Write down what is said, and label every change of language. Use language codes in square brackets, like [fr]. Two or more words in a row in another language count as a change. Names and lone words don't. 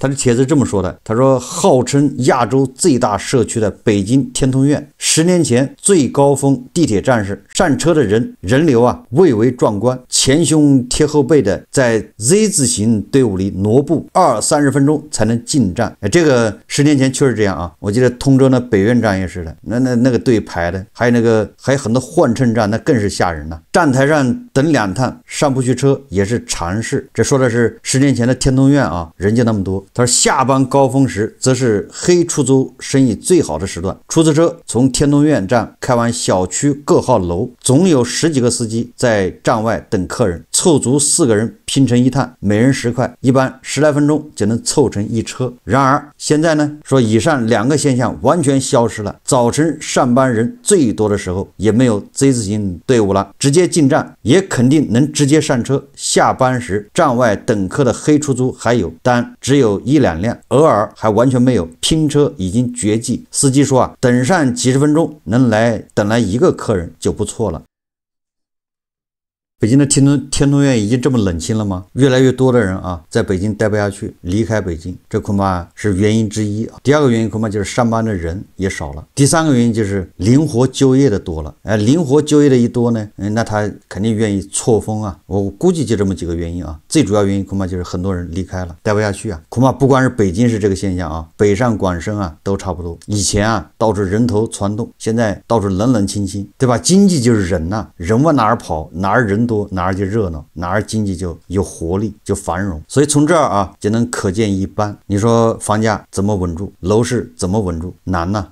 [zh] 他的帖子这麼說的，他說號稱亞洲最大社區的北京天通苑，10年前最高峰地鐵站時，上車的人人流啊蔚為壯觀，前胸貼後背的在 Z 字形隊伍裡挪步20-30分鐘才能進站。這個10年前確實這樣啊，我記得通州的北苑站也是的，那個隊排的，還有很多換乘站，那更是嚇人了。站台上等2趟上不去車也是常事。這說的是10年前的天通苑啊，人就那麼多。他说下班高峰時則是黑出租生意最好的时段，出租车從天通苑站開往小區各號樓，總有10幾個司機在站外等客人，湊足4個人拼成一趟，每人10塊，一般10來分鐘就能湊成一車。然而現在呢，說以上2個現象完全消失了，早晨上班人最多的時候也沒有 Z 字形隊伍了，直接进站也肯定能直接上車。下班時站外等客的黑出租還有，但只有1-2輛，偶爾還完全沒有，拼車已經絕跡。司機說啊，等上幾十分鐘能等來1個客人就不錯了。北京的天通苑已經這麼冷清了嗎？越來越多的人啊，在北京待不下去，離開北京，這恐怕是原因之一。第2個原因恐怕就是上班的人也少了。第3個原因就是靈活就業的多了。靈活就業的一多呢，那他肯定願意錯峰啊。我估計就這麼幾個原因啊。最主要原因恐怕就是很多人離開了，待不下去啊。恐怕不光是北京是這個現象啊，北上廣深啊都差不多。以前啊，到處人頭攒動，現在到處冷冷清清，對吧？經濟就是人吶，人往哪兒跑，哪兒人多哪兒就熱鬧，哪兒經濟就有活力，就繁榮。所以從這兒啊就能可見一斑。你說房價怎麼穩住，樓市怎麼穩住，難呢？